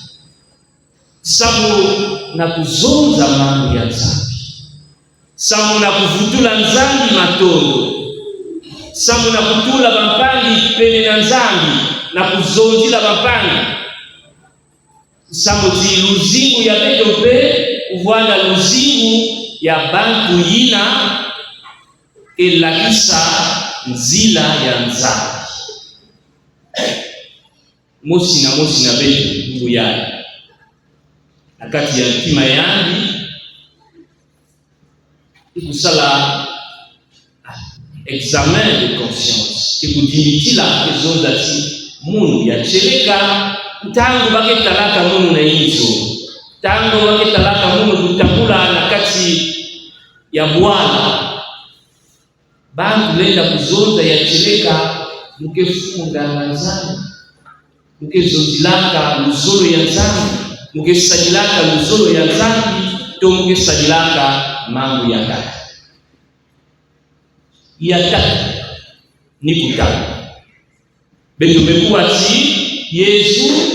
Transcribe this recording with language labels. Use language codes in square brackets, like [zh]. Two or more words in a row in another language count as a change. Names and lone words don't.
[ktu] sabu na kuzonza mambo ya zambi samu na kuvutula nzambi matondo samu na kutula bampangi pene na nzambi na kuzonzila bampangi samu ti luzingu ya beto pe uvwanda luzingu ya bantu yina elakisa nzila ya nzambi mosi na beto mungu yayi akati ya ntima yandi ikusala [fr] examen de conscience [ktu] ikudimitila kezonza ti munu ya cheleka tangu baketalaka munu na inzo tangu baketalaka munu kutakula na kati ya Bwana bantu lenda kuzonza ya cheleka mukefunga na nzambi mukezonzilaka luzolo ya nzambi mukesadilaka luzolo ya nzambi to mukesadilaka mambo ya kaka ya tatu ni kutala betu mekuwa ti Yesu